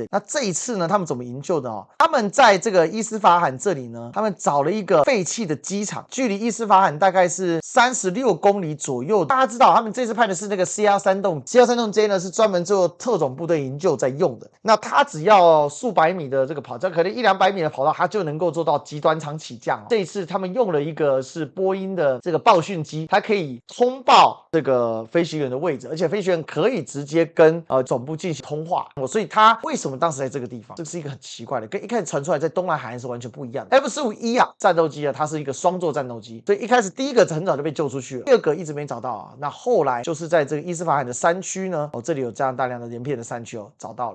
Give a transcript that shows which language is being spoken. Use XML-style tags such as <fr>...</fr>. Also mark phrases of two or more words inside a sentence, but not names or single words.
<zh>那這一次呢，他們怎麼營救的他們在這個伊斯法罕這裡呢，他們找了一個廢棄的機場，距離伊斯法罕大概是36公里左右。大家知道，他們這次派的是那個 C-13洞 ，C-13洞 J 呢是專門做特種部隊營救在用的。那它只要數百米的這個跑道，可能100-200米的跑道，它就能夠做到極端場起降。這一次他們用了一個是波音的這個報訊機，它可以通報這個飛行員的位置，而且飛行員可以直接跟總部進行通話。所以他為什麼當時在這個地方？這是一個很奇怪的，跟一開始傳出來在東南海岸是完全不一樣的。F-15E戰鬥機它是一個雙座戰鬥機，所以一開始第一個很早就被救出去了，第二個一直沒找到那後來就是在這個伊斯法罕的山區呢，這裡有這樣大量的連片的山區找到了。</zh>